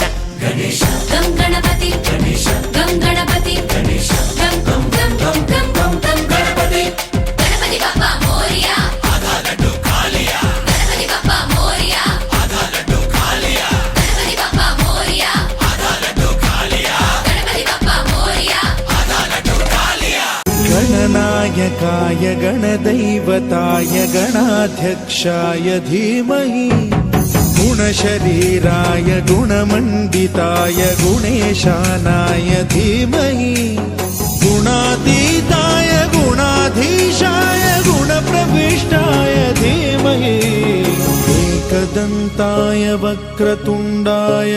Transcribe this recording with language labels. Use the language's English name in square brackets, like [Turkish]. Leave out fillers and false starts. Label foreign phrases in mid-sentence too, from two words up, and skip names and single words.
[Sanskrit] గం గణపతి గం గణపతి గం గం గం గం గం గం గం గణపతి [Marathi] गणपती बाप्पा मोरया गणपती बाप्पा मोरया गणपती बाप्पा मोरया गणपती बाप्पा मोरया [Sanskrit] गणनायकाय गणदैवताय गणाध्यक्षाय धीमहि गुणशरीराय गुणमण्डिताय गुणेशानाय धीमहि गुणातीताय गुणाधीशाय गुणप्रविष्टाय धीमहि एकदन्ताय वक्रतुण्डाय